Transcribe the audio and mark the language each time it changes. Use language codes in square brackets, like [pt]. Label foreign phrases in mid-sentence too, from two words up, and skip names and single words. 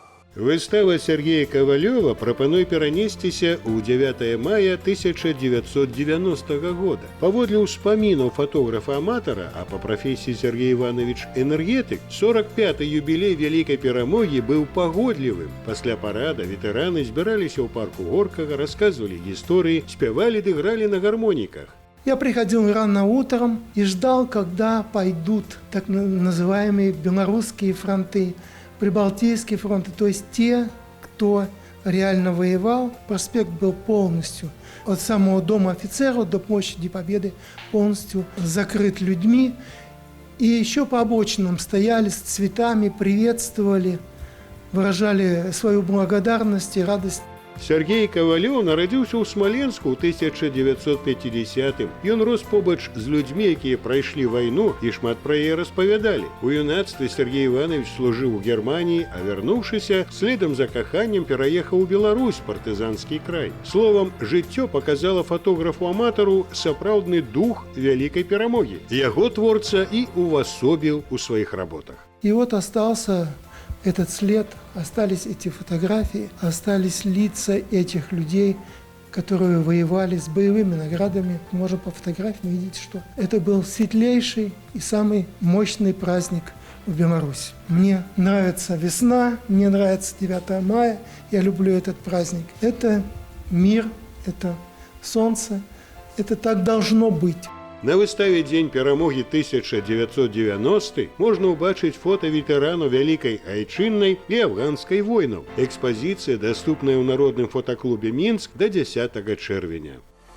[be] Выстава Сергея Кавалёва прапануе перанесціся ў 9 мая 1990 года. Паводле ўспамінаў фотографа-аматара, а па прафесіі Сергей Иванович энергетык, 45-й юбілей вялікай перамогі быў пагодлівым. Пасля парада ветэраны збіраліся ў парку Горкага, расказвалі гісторыі, спявалі ды гралі на гармоніках. [ru] Я приходил рано утром и ждал, когда пойдут так называемые белорусские фронты, прибалтийские фронты, то есть те, кто реально воевал. Проспект был полностью от самого дома офицеров до площади Победы полностью закрыт людьми. И еще по обочинам стояли с цветами, приветствовали, выражали свою благодарность и радость. [be] Сергей Кавалёў нарадзіўся ў Смаленску ў 1950-м. Ён рос побач з людзьмі, якія прайшлі вайну і шмат пра яе распавядалі. У юнацтве Сергей Иванович служыў у Германіі, а вярнуўшыся, следам за каханнем пераехаў у Беларусь, партызанскі край. Словам, жыццё паказала фотографу-аматару сапраўдны дух вялікай перамогі. Яго творца і увасобіў у сваіх работах. [ru] И вот остался этот след, остались эти фотографии, остались лица этих людей, которые воевали с боевыми наградами. Можно по фотографиям видеть, что это был светлейший и самый мощный праздник в Беларуси. Мне нравится весна, мне нравится 9 мая, я люблю этот праздник. Это мир, это солнце, это так должно быть. [be] На выставе «Дзень перамогі 1990» можна ўбачыць фота ветэранаў Вялікай Айчыннай і афганскай войнаў. Экспазіцыя даступная ў народным фотаклубе «Мінск» да 10 чэрвеня.